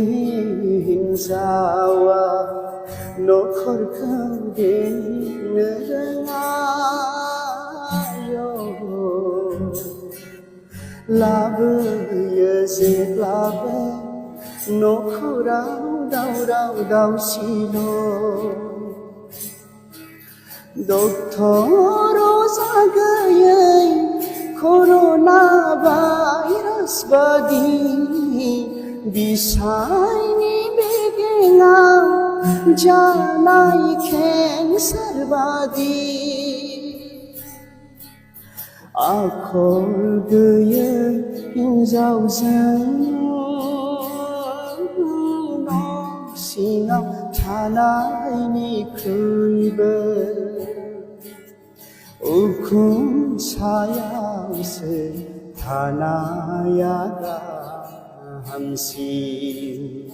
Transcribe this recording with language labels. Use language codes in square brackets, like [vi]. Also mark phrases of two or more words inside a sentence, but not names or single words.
[brx] हिन्जावा नखरखौ बेंनो रोङा लाबोयो जेब्लाबो नखराव दावराव दावसिल' डक्टर अजा गैयै Coronavirus badi bisaini begenga janai cancer badi आखल गैयै हिन्जावजों न' सिङाव थानायनिख्रुइबो उखुम सायावसो थानाया गाहामसिन